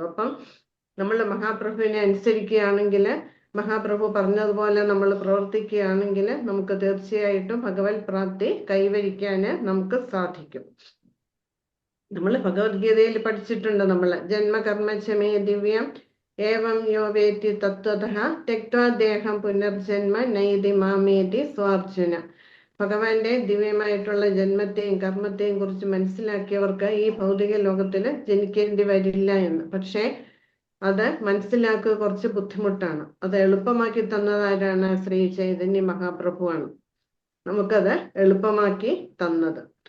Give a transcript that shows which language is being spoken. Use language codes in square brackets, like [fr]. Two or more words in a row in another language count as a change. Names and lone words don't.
[ml] അപ്പം നമ്മൾ മഹാപ്രഭുവിനെ അനുസരിക്കുകയാണെങ്കിൽ, മഹാപ്രഭു പറഞ്ഞതുപോലെ നമ്മൾ പ്രവർത്തിക്കുകയാണെങ്കിൽ നമുക്ക് തീർച്ചയായിട്ടും ഭഗവത് പ്രാപ്തി കൈവരിക്കാന് നമുക്ക് സാധിക്കും. നമ്മൾ ഭഗവത്ഗീതയിൽ പഠിച്ചിട്ടുണ്ട്. [sa] നമ്മൾ जन्म कर्म च मे दिव्यम् एवं यो वेत्ति तत्त्वतः त्यक्त्वा देहं पुनर्जन्म नैति मामेति सोऽर्जुन. [ml] ഭഗവാന്റെ ദിവ്യമായിട്ടുള്ള ജന്മത്തെയും കർമ്മത്തെയും കുറിച്ച് മനസ്സിലാക്കിയവർക്ക് ഈ ഭൗതിക ലോകത്തില് ജനിക്കേണ്ടി വരില്ല എന്ന്. പക്ഷേ അത് മനസ്സിലാക്കുക കുറച്ച് ബുദ്ധിമുട്ടാണ്. അത് എളുപ്പമാക്കി തന്നത് ആരാണ്? ശ്രീ ചൈതന്യ മഹാപ്രഭുവാണ് നമുക്കത് എളുപ്പമാക്കി തന്നത്.